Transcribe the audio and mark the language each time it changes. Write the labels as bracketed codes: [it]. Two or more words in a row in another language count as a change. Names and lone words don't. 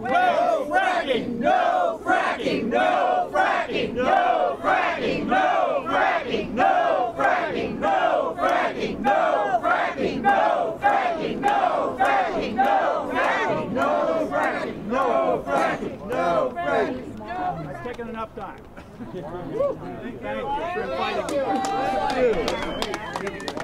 [en] No fracking! No fracking! No fracking! No fracking! No fracking! No fracking! No fracking! No fracking! No fracking! No fracking! No fracking! No fracking! No fracking! No fracking! I've taken enough time. Thank you for fighting.